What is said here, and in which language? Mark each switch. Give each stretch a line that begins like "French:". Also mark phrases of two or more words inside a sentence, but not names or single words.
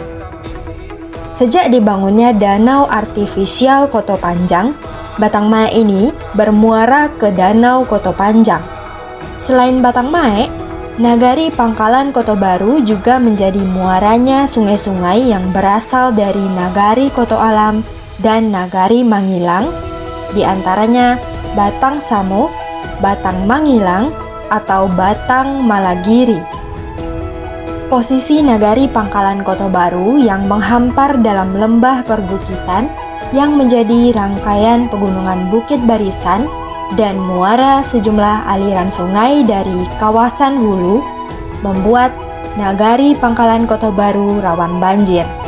Indonesian: Sejak dibangunnya Danau Artifisial Koto Panjang, Batang Mae ini bermuara ke Danau Koto Panjang. Selain Batang Mae, Nagari Pangkalan Kota Baru juga menjadi muaranya sungai-sungai yang berasal dari Nagari Koto Alam dan Nagari Mangilang, di antaranya Batang Samo, Batang Mangilang, atau Batang Malagiri. Posisi Nagari Pangkalan Kota Baru yang menghampar dalam lembah perbukitan yang menjadi rangkaian pegunungan Bukit Barisan dan muara sejumlah aliran sungai dari kawasan hulu membuat Nagari Pangkalan Kota Baru rawan banjir.